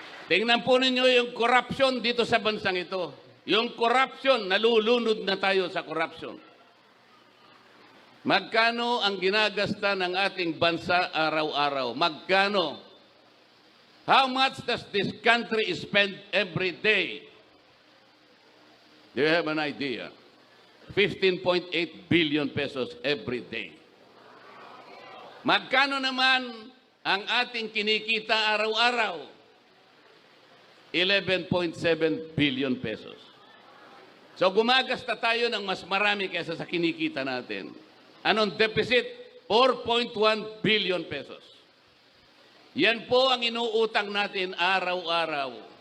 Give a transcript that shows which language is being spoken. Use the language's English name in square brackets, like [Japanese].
[Filipino] Tingnan po ninyo yung corruption dito sa bansang ito. Yung corruption, nalulunod na tayo sa corruption. Magkano ang ginagasta ng ating bansa araw-araw? Magkano? [English] How much does this country spend every day? Do you have an idea? 15.8 billion pesos every day. [Filipino] Magkano naman ang ating kinikita araw-araw? 11.7 billion pesos. So gumagasta tayo ng mas marami kaysa sa kinikita natin. Anong deficit? 4.1 billion pesos. Yan po ang inuutang natin araw-araw.